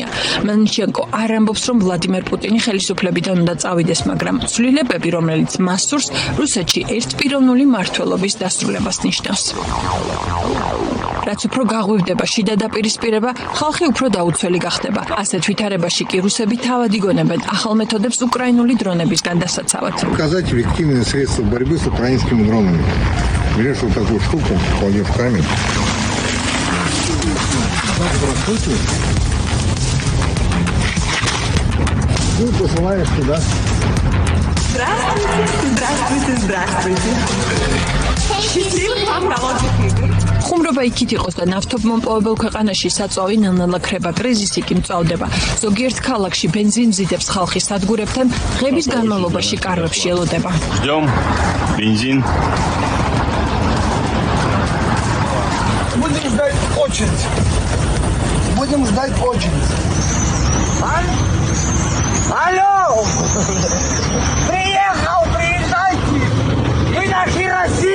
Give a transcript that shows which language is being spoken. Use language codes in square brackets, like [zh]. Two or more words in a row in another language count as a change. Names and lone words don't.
[ka] მელნიჩენკო არ ამბობს, რომ ვლადიმერ პუტინი ხელისუფლებიდან უნდა წავიდეს, მაგრამ ცვლილებები, რომელიც მას სურს, რუსეთში ერთპიროვნული მმართველობის დასრულებას ნიშნავს. რაც უფრო გაღვივდება შიდა დაპირისპირება, ხალხი უფრო დაუცველი გახდება. ასეთ ვითარებაში კი რუსები თავად იგონებენ ახალ მეთოდებს უკრაინული დრონებისგან დასაცავად. [ru] Показать эффективные средства борьбы с украинскими дронами. Берешь вот такую штуку, кладешь в камень. Ну, посылаешь туда. Здравствуйте, здравствуйте, здравствуйте. Счастливых вам рабочих игр. [ka] ხუმრობა იქით იყოს და ნავთობმომპოვებელ ქვეყანაში საწვავი ნელ-ნელა ქრება, კრიზისი კი მწვავდება. ზოგიერთ ქალაქში ბენზინზიდებს ხალხი სადგურებთან დღების განმავლობაში კარვებში ელოდება. [ru] Ждем бензин. Будем ждать очередь. Будем ждать очередь. Алло! Приехал, приезжайте! И наши